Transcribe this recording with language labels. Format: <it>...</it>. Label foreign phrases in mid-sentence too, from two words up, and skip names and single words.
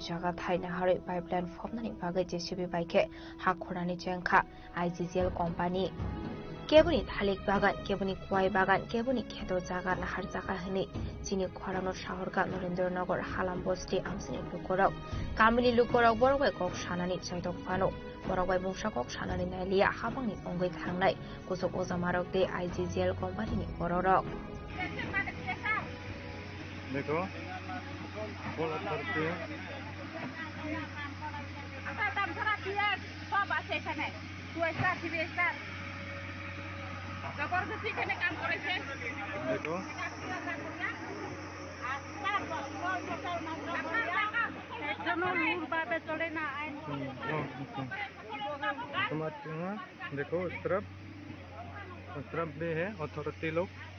<trp>jaga thaina haroi pipeline phobnani bagai JCB baike hakhorani jengkha IGGL company Kebuni thalik bagan kebuni kwai bagan kebuni kheto jaga nahar jaga hini chini khorano shahorka Narendranagar halam bosti amsini lukorok Kamini lukorok borokbai kok sanani chaitok phano borokbai bungsa kok sanani nailia habangni ongoi thangnai kusok ojamarok de IGGL company ni bororok</trp> <hi>देखो बोल करते हैं देखो समझते हैं देखो उस तरफ भी है अथॉरिटी लोग</hi>